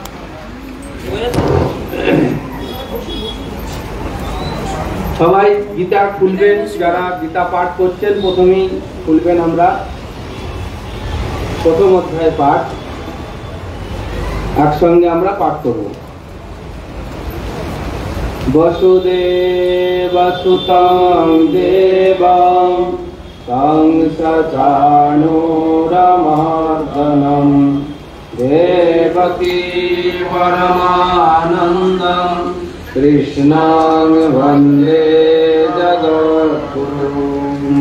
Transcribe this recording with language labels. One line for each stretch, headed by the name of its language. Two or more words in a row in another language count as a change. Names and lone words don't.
Bangla: সবাই গীতা খুলবেন, যারা গীতা পাঠ করছেন প্রথমেই খুলবেন। আমরা প্রথম অধ্যায় পাঠ একসঙ্গে আমরা পাঠ করব।
Sanskrit: वसुदेवसुतं देवं तं सचाणूरमर्दनं देवकी परमानन्दं कृष्णं वन्दे जगद्गुरुम्।